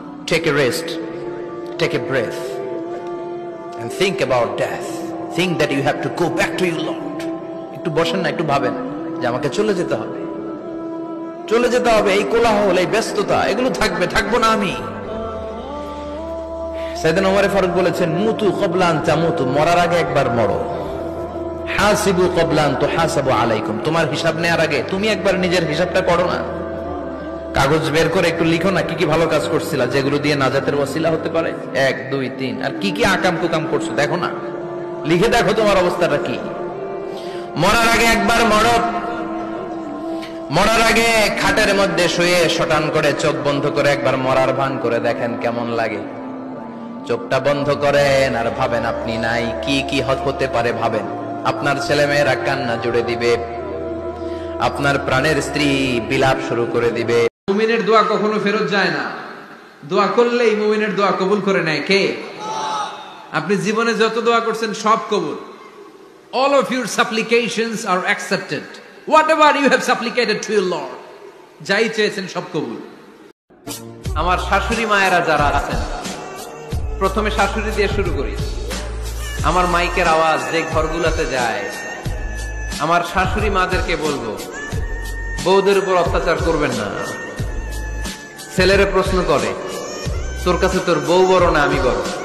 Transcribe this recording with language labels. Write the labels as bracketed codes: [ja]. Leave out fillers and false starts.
[en] Take a rest, take a breath and think about death. Think that you have to go back to your Lord. [bn] একটু বসেন না, একটু ভাবেন যে আমাকে চলে যেতে হবে, চলে যেতে হবে। এই কোলাহল, এই ব্যস্ততা, এগুলো থাকবে, থাকবো না আমি। সাইয়েদনা ওমর ফারুক বলেছেন, [ar] মুতু ক্বাবলা আন তামুতু, [bn] মরার আগে একবার মরো। [ar] হাসিবু ক্বাবলা আন তুহাসাবু আলাইকুম, [bn] তোমার হিসাব নেওয়ার আগে তুমি একবার নিজের হিসাবটা করো না। কাগজ বের করে একটু লিখো না কি কি ভালো কাজ করছিলা, যেগুলো দিয়ে নাজাতের ওসিলা হতে পারে। 1 2 3, আর কি কি আকাম কুকাম করছো দেখো না, লিখে দেখো তোমার অবস্থাটা কি। মরার আগে একবার মরো। মরার আগে খাটের মধ্যে শুয়ে শটান করে চোখ বন্ধ করে একবার মরার ভান করে দেখেন কেমন লাগে। চোখটা বন্ধ করেন আর ভাবেন আপনি নাই, কি কি হতে পারে ভাবেন। আপনার ছেলে মেয়েরা কান্না জুড়ে দিবে, আপনার প্রাণের স্ত্রী বিলাপ শুরু করে দিবে। মুমিনের দোয়া কখনো ফেরত যায় না। দোয়া করলেই মুমিনের দোয়া কবুল করে নেয় কে? আপনি জীবনে যত দোয়া করছেন সব কবুল। [en] All of your supplications are accepted. Whatever you have supplicated to your Lord, [bn] যাই চেয়েছেন সব কবুল। আমার শাশুড়ি মায়েরা যারা আছেন, প্রথমে শাশুড়ি দিয়ে শুরু করি। আমার মাইকের আওয়াজ যে ঘরগুলোতে যায়, আমার শাশুড়ি মাদেরকে বলবো, বউদের উপর অত্যাচার করবেন না। ছেলেরা প্রশ্ন করে, তোর কাছে তোর বউ বড় না আমি বড়?